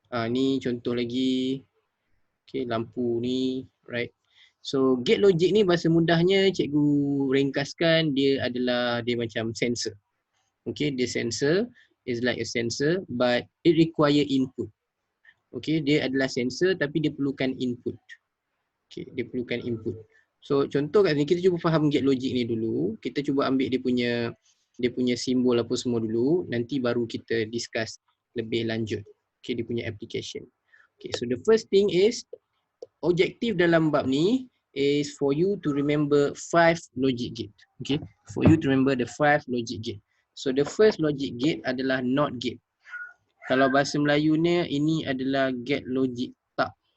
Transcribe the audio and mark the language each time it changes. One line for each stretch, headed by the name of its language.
Malay: Ni contoh lagi. Okay, lampu ni, right. So gate logic ni bahasa mudahnya cikgu ringkaskan dia adalah dia macam sensor.
English: Okay,
Malay: dia sensor
English: is like a sensor but it require input.
Malay: Okay, dia adalah sensor tapi dia perlukan input. Okay, dia perlukan input. So contoh kat sini kita cuba faham gate logic ni dulu. Kita cuba ambil dia punya simbol apa semua dulu. Nanti baru kita discuss lebih lanjut. Okay, dia punya application.
English: Okay, so the first thing is
Malay: objektif dalam bab ni
English: is for you to remember 5 logic gate. Okay, for you to remember the 5 logic gate. So the first logic gate adalah NOT gate.
Malay: Kalau bahasa Melayunya ini adalah gate logic tak.